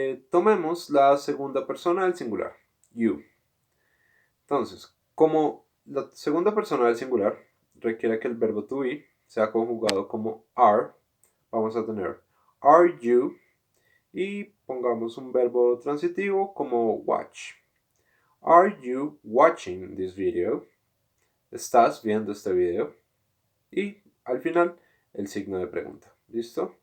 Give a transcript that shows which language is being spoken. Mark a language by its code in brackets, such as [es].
[es] Tomemos la segunda persona del singular, you. Entonces, como la segunda persona del singular requiere que el verbo to be sea conjugado como are, vamos a tener are you y pongamos un verbo transitivo como watch. [en] Are you watching this video? [es] ¿Estás viendo este video? Y al final el signo de pregunta. ¿Listo?